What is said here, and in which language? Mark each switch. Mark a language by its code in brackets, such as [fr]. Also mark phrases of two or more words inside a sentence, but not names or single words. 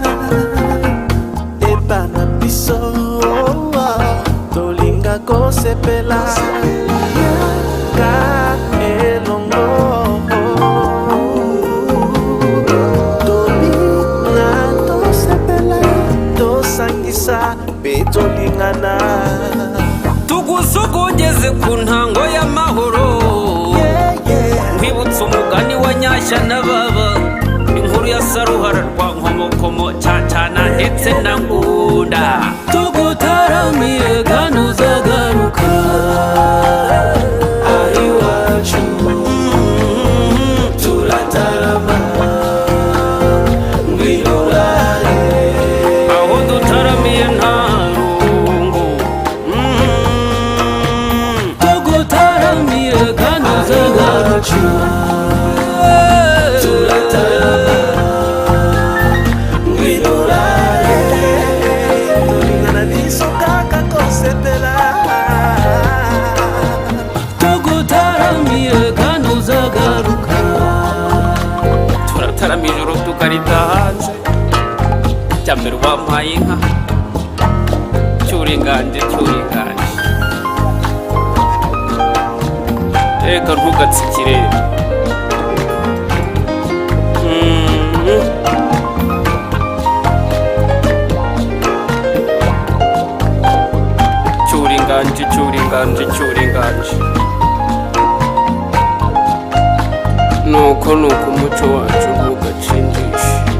[ln] Epana biso tolinga kosepela ka elongo. Tolinga tosepela tosangisa pe tolingana. [rw] Tugusogongeze ku ntango y'amahoro. Nkwibutsa umugani wa Nyashya na Baba, inkuru ya Saruhara rwa Nkomokomo, Cyacana ndetse na Ngunda. Tugutaramiye kandi uzagaruka. Iwacu turatarama ngwino urare. Aho dutaramiye nta rungu. Tugutaramiye kandi uzagaruka. Turatarama ngwino urare. [ln] Tolingana biso kaka kosepela. [rw] Tugutaramiye kandi uzagaruka. Turatarama ijoro tukarita hanze. Cyambere wampaye inka cyuringanje cyuringanje. Reka ntugatsikire. Cyuringanje cyuringanje cyuringanje. Nuko umuco wacu ntugacindishe.